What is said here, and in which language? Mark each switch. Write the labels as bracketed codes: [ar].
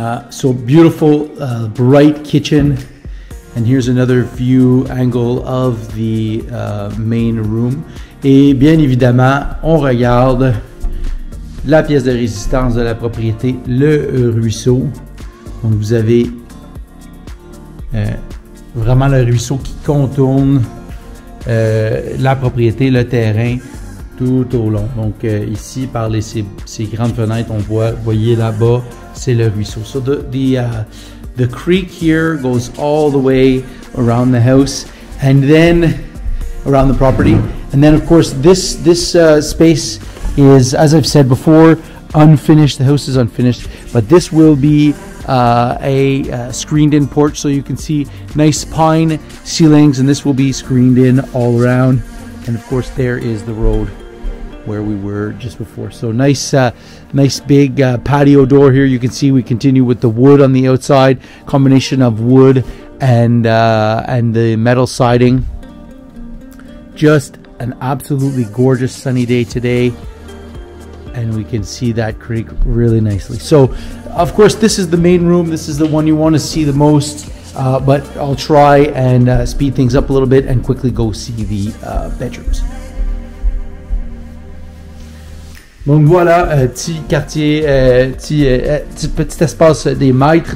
[en] So beautiful, bright kitchen. And here's another view angle of the main room. [fr] Et bien évidemment, on regarde la pièce de résistance de la propriété, le ruisseau. Donc vous avez vraiment le ruisseau qui contourne la propriété, le terrain tout au long. Donc ici par ces grandes fenêtres, voyez là-bas, c'est le ruisseau. [en] So the creek here goes all the way around the house and then around the property. And then of course this space is, as I've said before, unfinished. The house is unfinished, but this will be a screened in porch, so you can see nice pine ceilings, and this will be screened in all around. And of course there is the road where we were just before. So nice big patio door here. You can see we continue with the wood on the outside, combination of wood and the metal siding. Just an absolutely gorgeous sunny day today, and we can see that creek really nicely. So of course this is the main room. This is the one you want to see the most, but I'll try and speed things up a little bit and quickly go see the bedrooms. [fr] Donc voilà, petit quartier, petit espace des maîtres.